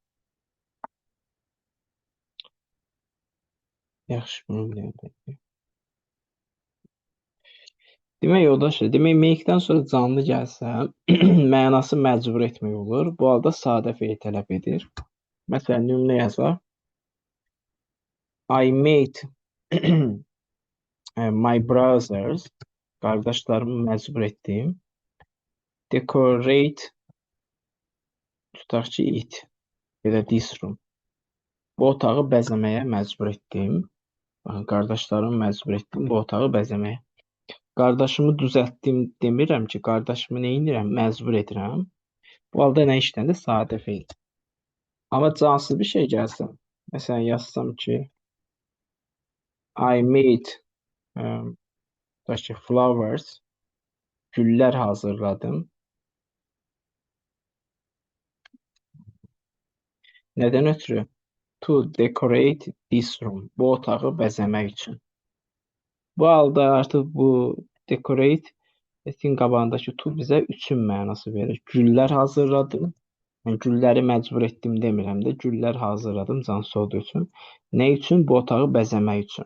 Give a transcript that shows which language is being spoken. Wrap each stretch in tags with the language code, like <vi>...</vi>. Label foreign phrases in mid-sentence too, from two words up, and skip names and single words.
<az>Yaxşı, bunu biləyəm. Demək yoldaşlar, demək make-dən sonra canlı gəlsə, mənası məcbur etmək olur. Bu halda sadə fe'l tələb edir. Məsələn, nümunə yazaq.</az> <en>I made my brothers,</en> <az>qardaşlarımı məcbur etdim. Decorate, tutaq ki, it ya da</az> <en>this room.</en> <az>Bu otağı bəzəməyə məcbur etdim. Baxın, qardaşlarımı məcbur etdim bu otağı bəzəməyə. Qardaşımı düzəltdim demirəm ki, qardaşımı nə edirəm? Məcbur edirəm. Bu halda nə işlənir? Sadə fe'l. Amma cansız bir şey gəlsin. Məsələn, yazsam ki,</az> <en>I made flowers,</en> <az>güllər hazırladım. Nədən ötürü?</az> <en>To decorate this room.</en> <az>Bu otağı bəzəmək üçün. Bu halda artıq bu decorate etin qabağındakı to bizə üçün mənası verir. Güllər hazırladım. Yəni, gülləri məcbur etdim demirəm də. Güllər hazırladım cansız olduğu üçün. Nə üçün? Bu otağı bəzəmək üçün.</az>